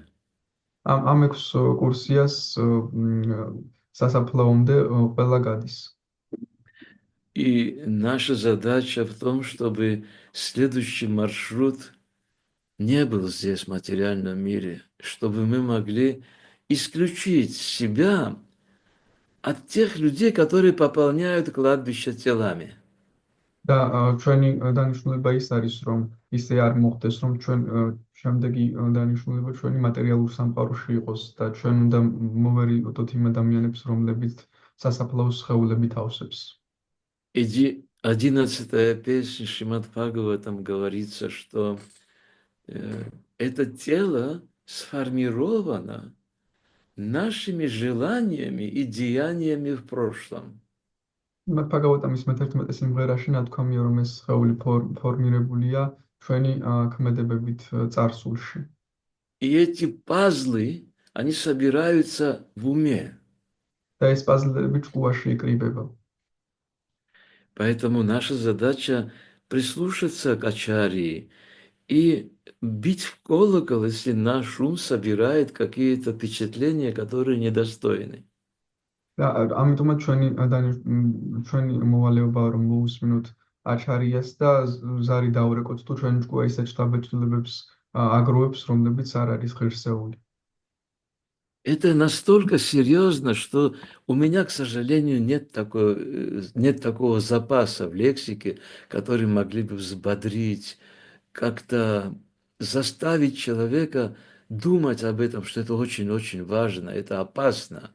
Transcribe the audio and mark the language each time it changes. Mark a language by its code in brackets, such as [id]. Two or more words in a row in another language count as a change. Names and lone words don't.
[ka] ამ 6 კურსიას სასაფლაომდე ყველა გადის. [ru] И наша задача в том, чтобы следующий маршрут не был здесь, в материальном мире, чтобы мы могли исключить себя от тех людей, которые пополняют кладбище телами. [ka] და ჩვენი დანიშნულება ის არის, რომ ისე არ მოხდეს, რომ ჩვენ შემდეგი დანიშნულება ჩვენი მატერიალურ სამყაროში იყოს და ჩვენ უნდა მოვერიდოთ იმ ადამიანებს, რომლებიც სასაფლაოს სხეულებით ავსებს. [ru] И 11-я песня Шримад Бхагаватам говорится, что это тело сформировано нашими желаниями и деяниями в прошлом. [ka] Бхагаватамის მე-11 სიმღერაში ნათქვამია, რომ ეს სხეული ფორმირებულია ჩვენი ქმედებებით წარსულში. [ru] И эти пазлы, они собираются в уме. [ka] და ეს პაზლები ჭკუაში იკრიბება. [ru] Поэтому наша задача прислушаться к ачарьи и бить в колокол, если наш ум собирает какие-то впечатления, которые недостойны. [ka] და ამიტომაც ჩვენი მოვალეობაა, რომ მოусმინოთ აჩარიას და ზარი დავრეკოთ, თუ ჩვენი ჭკუა ისეთ შთაბეჭდილებებს აგროვებს, რომლებიც არ არის ღირსეული. [ru] Это настолько серьезно, что у меня, к сожалению, нет такого запаса в лексике, который могли бы взбодрить, как-то заставить человека думать об этом, что это очень-очень важно, это опасно.